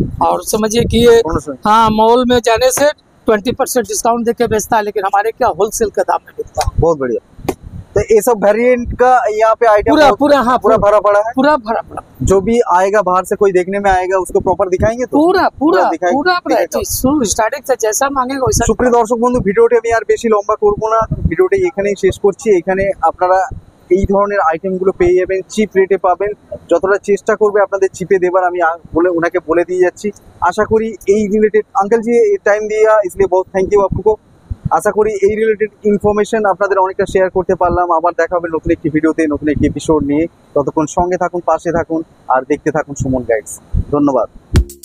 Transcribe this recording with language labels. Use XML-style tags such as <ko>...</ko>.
<hi>और समझिए कि ये हाँ मॉल में जाने से 20% डिस्काउंट देके बेचता है, लेकिन हमारे क्या होलसेल का दाम में बिकता है। बहुत बढ़िया। तो ये सब वेरिएंट का यहाँ पे आइटम पूरा पूरा हाँ पूरा भरा पड़ा है, पूरा भरा पड़ा, जो भी आएगा बाहर से कोई देखने में आएगा उसको प्रॉपर दिखाएंगे तो पूरा पूरा दिखाएंगे, पूरा दिखाएगा। स्टार्टिंग से जैसा मांगेगा वैसा।</hi> <bn>সুপ্রিয় দর্শক বন্ধু ভিডিওটি আমি আর বেশি লম্বা করব না, ভিডিওটি এখানেই শেষ করছি। এখানে আপনারা এই ধরনের আইটেমগুলো পেয়ে যাবেন, চিপ রেটে পাবেন, যতটা চেষ্টা করবে আপনাদের চিপে দেবার আমি ওনাকে বলে দিয়ে যাচ্ছি। আশা করি এই রিলেটেড</bn> <hi>अंकल जी टाइम दिया इसलिए बहुत थैंक यू आपको।</hi> <bn>আশা করি এই রিলেটেড ইনফরমেশন আপনাদের অনেকটা শেয়ার করতে পারলাম। আবার দেখা হবে নতুন একটি ভিডিওতে নতুন একটি এপিসোড নিয়ে, ততক্ষণ সঙ্গে থাকুন, পাশে থাকুন আর দেখতে থাকুন সুমন গাইডস। ধন্যবাদ।</bn>